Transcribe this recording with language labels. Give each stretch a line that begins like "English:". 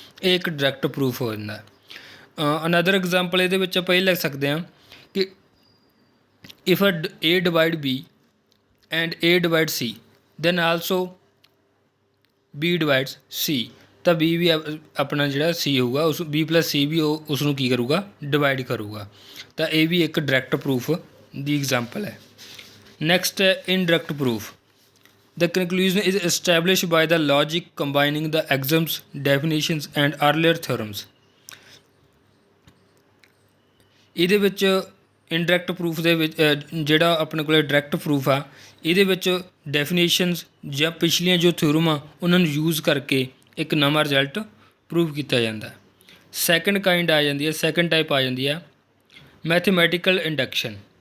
Punjabi: ਇਹ ਇੱਕ direct proof ਹੋ ਜਾਂਦਾ। ਅਨਦਰ ਐਗਜ਼ਾਮਪਲ ਇਹਦੇ ਵਿੱਚ ਆਪਾਂ ਇਹ ਲਿਖ ਸਕਦੇ ਹਾਂ ਕਿ
English: if a divide b and a divide c then also b divides c,
Punjabi: ਤਾਂ b ਵੀ ਆਪਣਾ ਜਿਹੜਾ c ਹੋਊਗਾ ਉਸ b + c ਵੀ ਉਸ ਨੂੰ ਕੀ ਕਰੂਗਾ, ਡਿਵਾਈਡ ਕਰੂਗਾ। ਤਾਂ ਇਹ ਵੀ ਇੱਕ ਡਾਇਰੈਕਟ ਪ੍ਰੂਫ ਦੀ ਐਗਜ਼ਾਮਪਲ ਹੈ। ਨੈਕਸਟ ਹੈ indirect proof.
English: The conclusion is established by the logic combining the axioms, definitions and earlier theorems।
Punjabi: ਇਹਦੇ ਵਿੱਚ ਇਨਡਾਇਰੈਕਟ ਪ੍ਰੂਫ ਦੇ ਵਿੱਚ ਜਿਹੜਾ ਆਪਣੇ ਕੋਲ ਡਾਇਰੈਕਟ ਪ੍ਰੂਫ ਆ ਇਹਦੇ ਵਿੱਚ ਡੈਫੀਨੇਸ਼ਨਸ ਜਾਂ ਪਿਛਲੀਆਂ ਜੋ ਥਿਊਰਮ ਆ ਉਹਨਾਂ ਨੂੰ ਯੂਜ਼ ਕਰਕੇ ਇੱਕ ਨਵਾਂ ਰਿਜ਼ਲਟ ਪ੍ਰੂਵ ਕੀਤਾ ਜਾਂਦਾ। ਸੈਕਿੰਡ ਕਾਈਂਡ ਆ ਜਾਂਦੀ ਹੈ, ਸੈਕਿੰਡ ਟਾਈਪ ਆ ਜਾਂਦੀ ਆ ਮੈਥਮੈਟੀਕਲ ਇੰਡਕਸ਼ਨ।